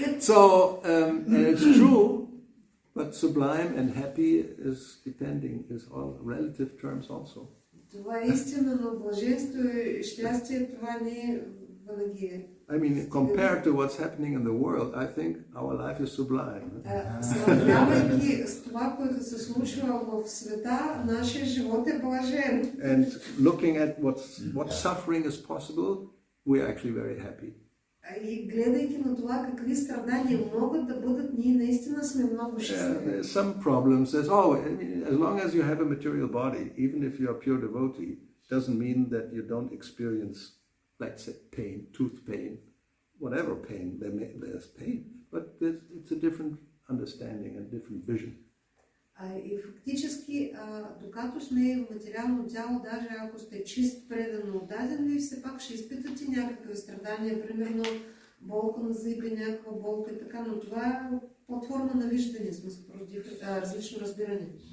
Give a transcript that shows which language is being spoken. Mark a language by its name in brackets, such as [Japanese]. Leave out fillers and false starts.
[English] So, and it's true, but sublime and happy is all relative terms also. [Bulgarian] Това е истина, но блаженство и щастие, това не е винаги. [English] I mean, compared to what's happening in the world, I think our life is sublime. [Bulgarian] Сравнявайки с това, което се случва в света, нашия живот е блажен. [English] And looking at what suffering is possible, we are actually very happy. И гледайки на това какви страдания могат да бъдат, ние наистина сме много щастливи. There's some problems. As long as you have a material body, even if you are pure devotee, doesn't mean that you don't experience, let's say, pain, tooth pain, whatever pain. There's pain, but it's a different understanding and different vision. [Bulgarian] И фактически, докато сме в материално тяло, даже ако сте чист, предан, отдаден, вие все пак ще изпитате някакви страдания, примерно болка на зъби, някаква болка и така, но това е платформа на виждане, смисъл, различно разбиране.